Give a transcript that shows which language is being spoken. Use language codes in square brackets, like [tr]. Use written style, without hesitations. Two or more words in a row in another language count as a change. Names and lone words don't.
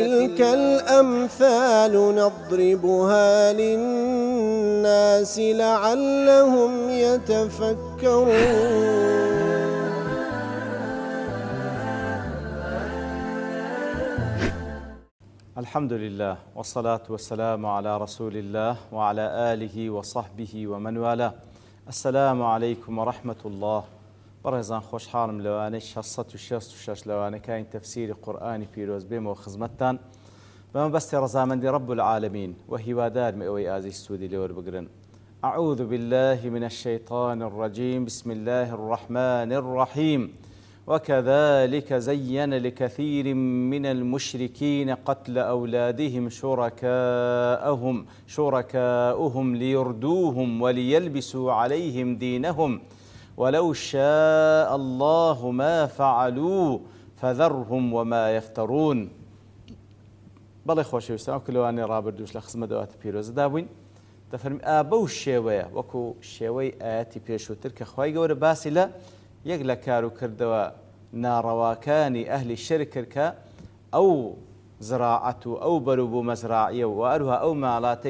[ar] وتلك الأمثال نضربها للناس لعلهم يتفكرون. الحمد لله والصلاة والسلام على رسول الله وعلى آله وصحبه ومن والاه. السلام عليكم ورحمة الله. [ckb] بەڕێزان خۆشحاڵم لەوانەی 666 لەوانەکانی تەفسیری قورئانی پیرۆز بێمەوە خزمەتتان بەمەبەستی ڕەزامەندی [ar] رب العالمین [ckb] و هیوادارم ئەوەی ئازیز سوودی لێوەربگرن. [ar] أعوذ بالله من الشيطان الرجيم. بسم الله الرحمن الرحيم. وكذلك زين لكثير من المشركين قتل أولادهم شركاؤهم ليردوهم وليلبسوا عليهم دينهم ولو شاء الله ما فعلوا فذرهم وما يفترون. [ckb] بەڵێ خۆشەویستان کلەوانی ڕابردوش لە خزمەت ئەواتە پیرۆزەدا بووین دەفەرمی بەو شێوەیە وەکو شێوەی ئاەتی پێشووتر کە خوای گەورە باسی لە یەک لە کار و کردەوە ناڕەواکانی ئەهلی شرک کرد کە ئەو زراعەت و ئەو بەروبوو مەزراعیە و هەروها ئەو ماڵاتەی